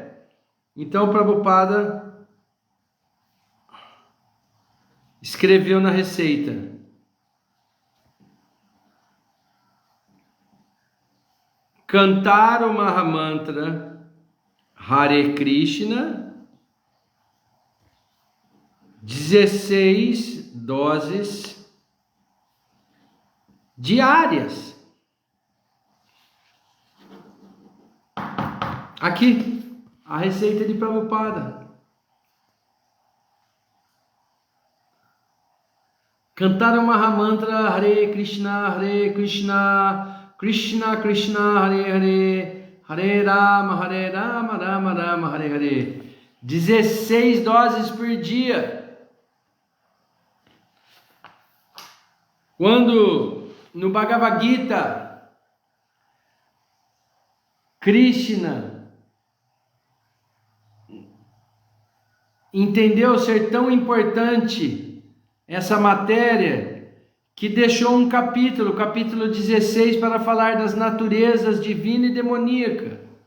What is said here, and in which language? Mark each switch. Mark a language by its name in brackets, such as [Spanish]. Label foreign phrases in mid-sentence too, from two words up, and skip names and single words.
[Portuguese] Então Prabhupada escreveu na receita: cantar o Mahamantra Hare Krishna 16 doses diárias. Aqui, a receita de Prabhupada. Cantar o Mahamantra [Sanskrit] Hare Krishna, Krishna Krishna, Hare Hare, Hare Rama, Rama Rama, Hare Hare. [Portuguese] 16 doses por dia. Quando no Bhagavad Gita, Krishna entendeu ser tão importante essa matéria, que deixou um capítulo, capítulo 16, para falar das naturezas divina e demoníaca.